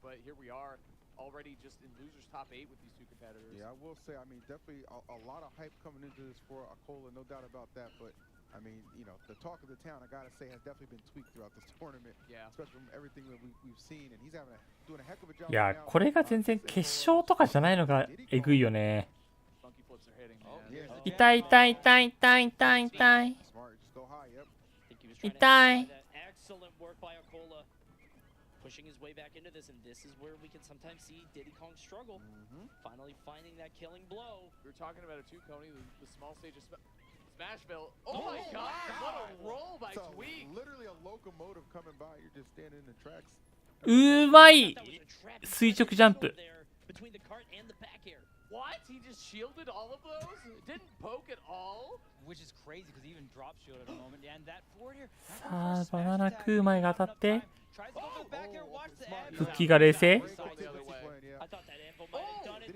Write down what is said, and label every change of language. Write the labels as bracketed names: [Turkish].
[English] But here we are, already just in losers top 8 with these two competitors. Yeah, I will say, I mean, definitely a lot of hype coming into this for Akola, no doubt about that. But I mean, you know, the talk of the town, I gotta say, has definitely been tweaked throughout this tournament. Yeah. Especially from everything that we've seen, and he's doing a heck of a job. [Japanese] いやこれが全然決勝とかじゃないのがえぐいよね。 [English] Funky flips are hitting, Oh, man. here's the [Japanese] 痛い痛い痛い痛い痛い痛い [English] Smart, just go high, yep. [Japanese] 痛い。 [English] Excellent work by Akola. Pushing his way back into this, and this is where we can sometimes see Diddy Kong struggle. Finally finding that killing blow. We were talking about it too, Coney, the small stage of Smashville. Oh my god, what a roll by Tweak! Literally a locomotive coming by. You're just standing in the tracks. [Japanese] うまい垂直ジャンプ。 [English] Between the cart and the back air. What? He just shielded all of those? Didn't poke at all? Which is crazy because he even drop shield at a moment. And that forward here. [Japanese] さあバナナ食う前が当たって [English] Tries to go for the back air, watch the edge. [Japanese] 復帰が冷静 [English] I thought that anvil might have done it.